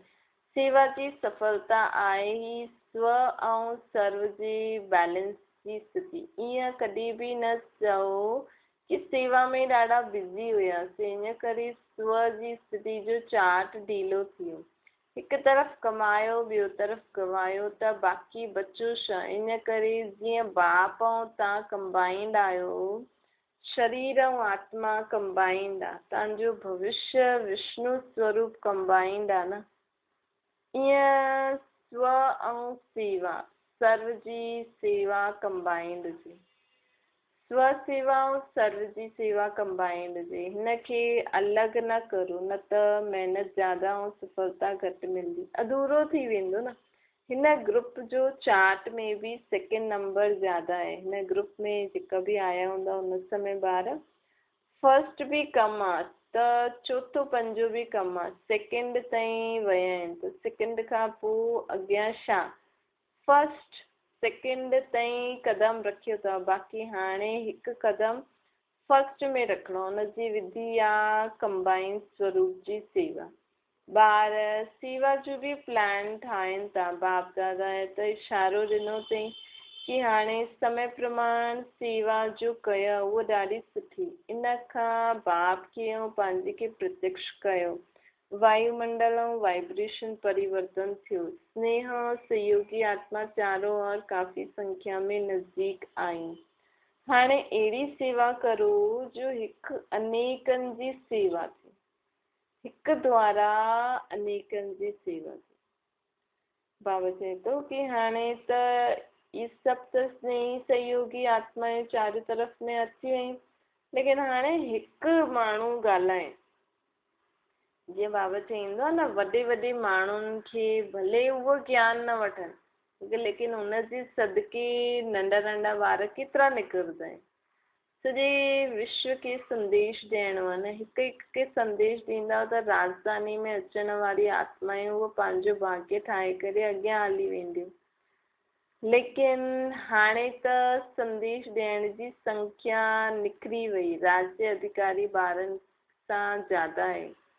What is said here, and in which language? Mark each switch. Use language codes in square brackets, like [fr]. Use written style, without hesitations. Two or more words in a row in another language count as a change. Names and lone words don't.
[sd] सेवा जी सफलता आहे ही स्व ऐं सर्व जी बैलेंस जी स्थिति। ईअं कॾहिं बि न चओ कि सेवा में ॾाढा बिज़ी हुयासीं, इन करे स्व जी स्थिति जो चार्ट ढीलो थी वियो। हिकु तरफ़ कमायो, ॿियो तरफ़ गवायो त बाक़ी बचो छा? इन करे जीअं बाप ऐं तव्हां कंबाइंड आहियो, शरीर ऐं आत्मा कंबाइंड आहे, तव्हांजो भविष्य विष्णु स्वरूप कंबाइंड आहे न। ईअं स्व ऐं सेवा, सर्व जी सेवा कंबाइंड हुजे, स्व सेवा ऐं सर्व जी सेवा कंबाइंड हुजे, हिनखे अलॻि न करो, न त महिनत ज़्यादा ऐं सफलता घटि मिलंदी, अधूरो थी वेंदो न। हिन ग्रुप जो चार्ट में भी सेकेंड नंबर ज़्यादा है, हिन ग्रुप में जेका भी आया हूंदा उन समय ॿार फर्स्ट भी कम आहे त चौथो पंजो भी कम आहे, सेकेंड ताईं विया आहिनि त सेकेंड खां पोइ अॻियां छा, फर्स्ट सेकेंड ताईं क़दम रखियो अथव, बाक़ी हाणे हिकु क़दम फर्स्ट में रखिणो, हुनजी विधि आहे कंबाइंड स्वरूप जी सेवा। ॿार सेवा जो भी प्लान ठाहिनि था, बाप दादा त इशारो ॾिनो अथई कि हाणे समय प्रमाण सेवा जो कयो, उहा ॾाढी सुठी, इन खां बाप खे ऐं पंहिंजे खे प्रत्यक्ष कयो, वायुमंडल ऐं वाइब्रेशन परिवर्तन थियो, [hi] स्नेह और सहयोगी आत्मा चारों ओर काफ़ी संख्या में नज़दीक आई। [sd] हाणे अहिड़ी सेवा करो जो हिकु अनेकनि जी सेवा थिए, हिकु द्वारा अनेकनि जी सेवा थिए। बाबा चए थो कि हाणे त ये सभु त स्नेही सहयोगी आत्माएं चारों तरफ़ में अची वयूं, लेकिन हाणे हिकु माण्हू ॻाल्हाए, जीअं बाबा चईंदो आहे न, वॾे वॾे माण्हुनि खे भले उहो ज्ञान न वठनि, लेकिन उनजे सदके नंढा नंढा ॿार केतिरा निकिरंदा आहिनि, सॼे विश्व खे संदेश ॾियणो आहे न, हिकु हिकु खे संदेश ॾींदा त राजधानी में अचण वारी आत्मायूं उहो पंहिंजो भाग्य ठाहे करे अॻियां हली वेंदियूं, लेकिन हाणे त संदेश ॾियण जी संख्या निकिरी वई, राज्य अधिकारी ॿारनि सां ज़्यादा आहे।